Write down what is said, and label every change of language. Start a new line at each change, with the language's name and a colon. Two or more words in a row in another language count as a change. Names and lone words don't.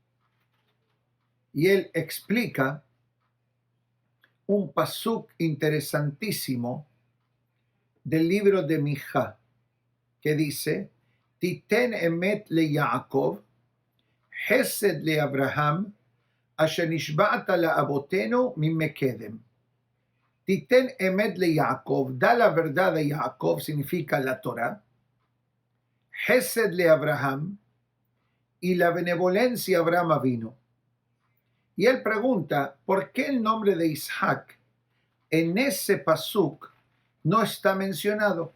Spanish: y él explica un pasuk interesantísimo del libro de Mijá, que dice,
Hebrew: תתן אמת ליעקב חסד לאברהם אשר נשבעת לאבתינו מימי קדם. תתן אמת ליעקב,
Spanish: da la verdad a Jacob, significa la Torah.
Hebrew: חסד לאברהם,
Spanish: y la benevolencia Abraham vino. Y él pregunta, ¿por qué el nombre de Isaac en ese pasuk no está mencionado?